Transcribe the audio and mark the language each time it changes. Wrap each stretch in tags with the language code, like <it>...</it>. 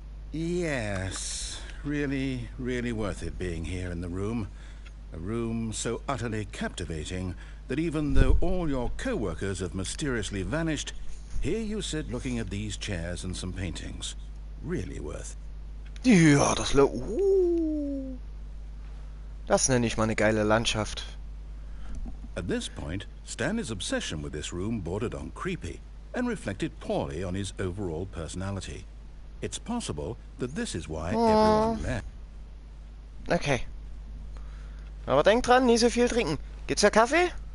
<en>Yes, really worth it being here in the room. A room so utterly captivating that even though all your co-workers have mysteriously vanished, here you sit looking at these chairs and some paintings. Really worth.</en> <de>Ja, das nenne ich mal eine geile Landschaft.</de> <en>At this point, Stanley's obsession with this room bordered on creepy and reflected poorly on his overall personality. It's possible that this is why everyone left.</en> <de>Okay. Aber denk dran, nie so viel trinken. Gibt's ja Kaffee?</de>